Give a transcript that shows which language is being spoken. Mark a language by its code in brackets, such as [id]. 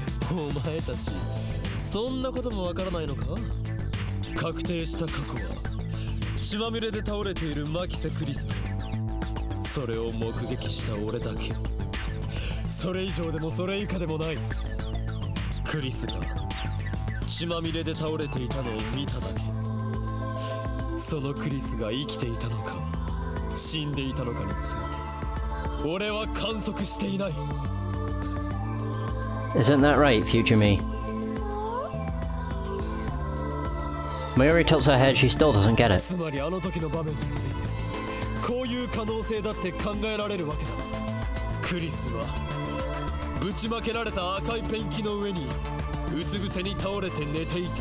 [ja] お前たちそんなこともわからないのか確定した過去は血まみれで倒れているマキセクリストそれを目撃した俺だけそれ以上でもそれ以下でもないクリスが血まみれで倒れていたのを見ただけそのクリスが生きていたのか死んでいたのかについて俺は観測していない [en] Isn't that right, future me? Mayuri tilts her head, she still doesn't get it. [ja] つまりあの時の場面についてこういう可能性だって考えられるわけだクリスはぶちまけられた赤いペンキの上にうつ伏せに倒れて寝ていた